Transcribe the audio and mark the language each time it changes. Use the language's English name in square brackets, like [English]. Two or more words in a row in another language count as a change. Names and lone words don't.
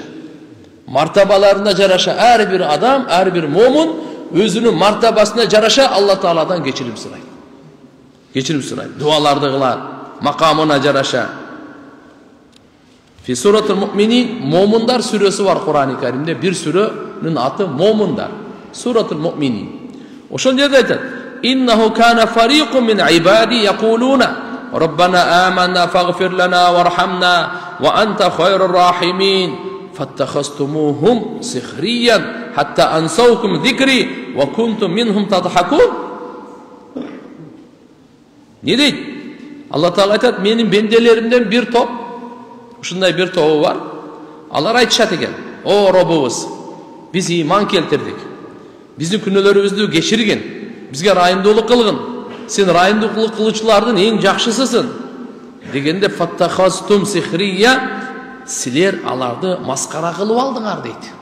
[Kyrgyz] Мартабаларына жараша ар бир адам, ар бир момун өзүнүн мартабасына жараша Алла тааладан кечирим сурайт. Кечирим сурайт, дуаларды кылат, макамына жараша. [Arabic] في سورة المؤمنين, [Kyrgyz] момундар сүрөсү бар Кур'ан-ы Каримде, бир сүрөнүн аты момундар. [Arabic] سورة المؤمنين. [Kyrgyz] Ошол жерде айтат: [Arabic] "إنه كان فريق من عبادي يقولون ربنا آمنا فاغفر لنا وارحمنا وأنت خير الراحمين فاتخذتموهم سخريا حتى أنسوكم ذكري وكنتم منهم تضحكون." [Kyrgyz] Не дейт? Алла Таала айтат: "Менин бенделеримден бир топ, ушундай бир тобу бар. Алар айтышат экен: О Робубуз, биз иман келтирдик. Биздин күнөөлөрүбүздү кечиргин. Бизге райымдуулук кылгын. Сен райымдуулук кылуучулардын эң жакшысысың." Дегенде [Arabic] فاتخذتم سخريا, [Kyrgyz] силер аларды маскара кылып алдыңар дейт.